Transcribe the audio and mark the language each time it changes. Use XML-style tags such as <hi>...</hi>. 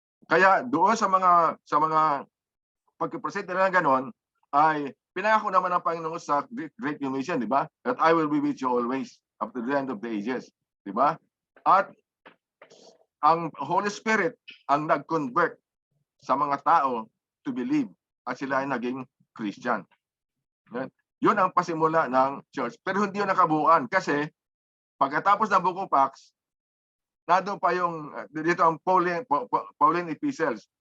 <tl>Kaya doon sa mga pag-present nila ng ganon, ay Pinangako naman ng Panginoon sa Great Commission, di ba?</tl> <en>That I will be with you always up to the end of the ages.</en> <tl>Di ba? At ang Holy Spirit ang nag-convert sa mga tao</tl> <en>to believe</en> <tl>at sila ay naging Christian. Yun ang pasimula ng church. Pero hindi yun nakabuuan kasi pagkatapos ng Book of Acts, nandun pa yung, dito ang Pauline epistles.</tl>